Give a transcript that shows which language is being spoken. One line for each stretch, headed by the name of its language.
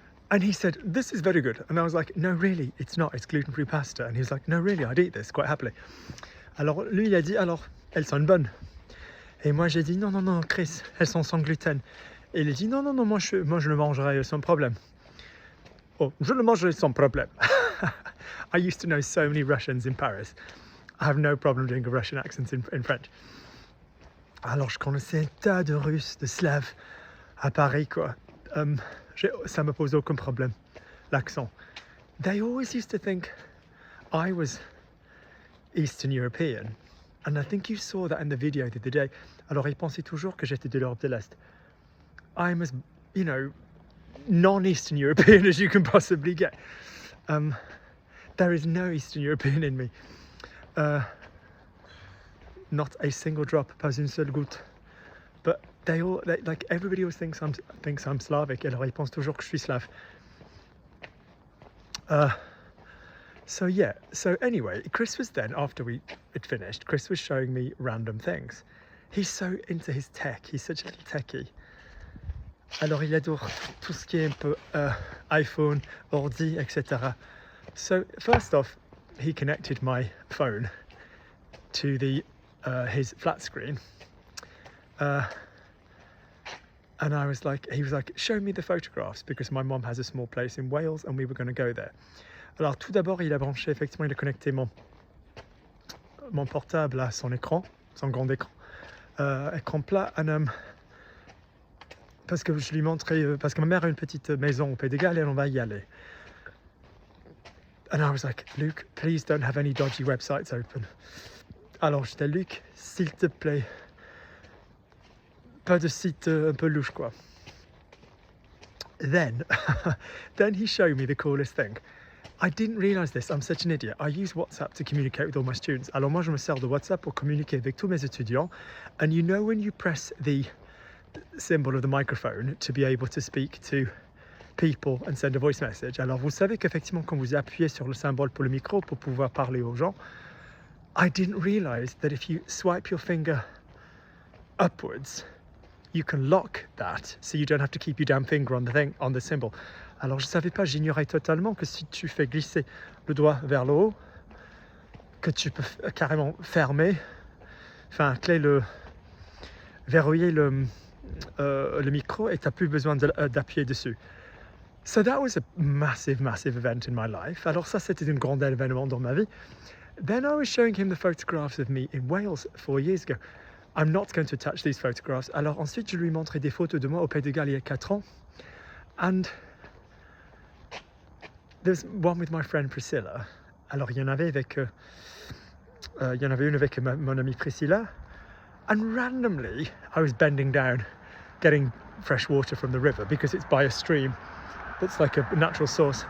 English: And he said, this is very good. And I was like, no, really, it's not. It's gluten-free pasta. And he was like, no, really, I'd eat this quite happily.
French: Alors, lui, il a dit, alors, elles sont bonnes. Et moi, j'ai dit, non, Chris, elles sont sans gluten. Et il a dit, non, moi, je le mangerai sans problème. Oh, je le mangerai sans problème.
English: I used to know so many Russians in Paris. I have no problem doing a Russian accent in French.
French: Alors je connaissais un tas de Russes, de Slaves à Paris, quoi. Ça me pose aucun problème, l'accent.
English: They always used to think I was Eastern European. And I think you saw that in the video the other day.
French: Alors ils pensaient toujours que j'étais de l'Europe de l'Est.
English: I'm as, you know, non-Eastern European as you can possibly get. There is no Eastern European in me. Not a single drop,
French: pas une seule goutte.
English: But like everybody always thinks I'm Slavic.
French: Alors ils pensent toujours que je suis slave.
English: So yeah, so anyway, Chris was then, after we had finished, Chris was showing me random things. He's so into his tech, he's such a little techie.
French: Alors il adore tout ce qui est un peu iPhone, ordi, etc.
English: So first off, he connected my phone to his flat screen. And he was like, show me the photographs, because my mom has a small place in Wales and we were going to go there.
French: Alors tout d'abord, il a branché, effectivement, il a connecté mon portable à son écran, son grand écran, écran plat, parce que je lui montrais, parce que ma mère a une petite maison au Pays de Galles et on va y aller.
English: And I was like, Luke, please don't have any dodgy websites open.
French: Alors j'étais, Luc, s'il te plaît, pas de site un peu louche, quoi.
English: Then he showed me the coolest thing. I didn't realise this, I'm such an idiot. I use WhatsApp to communicate with all my students.
French: Alors moi je me sers de WhatsApp pour communiquer avec tous mes étudiants.
English: And you know when you press the symbol of the microphone to be able to speak to people and send a voice message.
French: Alors vous savez qu'effectivement quand vous appuyez sur le symbole pour le micro pour pouvoir parler aux gens,
English: I didn't realise that if you swipe your finger upwards, you can lock that, so you don't have to keep your damn finger on the symbol.
French: Alors je savais pas, j'ignorais totalement que si tu fais glisser le doigt vers le haut, que tu peux carrément fermer, enfin verrouiller le micro et t'as plus besoin d'appuyer dessus.
English: So that was a massive event in my life.
French: Alors ça c'était un grand événement dans ma vie.
English: Then I was showing him the photographs of me in Wales 4 years ago. I'm not going to touch these photographs.
French: Alors ensuite je lui montrais des photos de moi au Pays de Galles il y a 4 ans.
English: And there's one with my friend Priscilla.
French: Alors il y en avait une avec mon amie Priscilla.
English: And randomly I was bending down, getting fresh water from the river because it's by a stream that's like a natural source.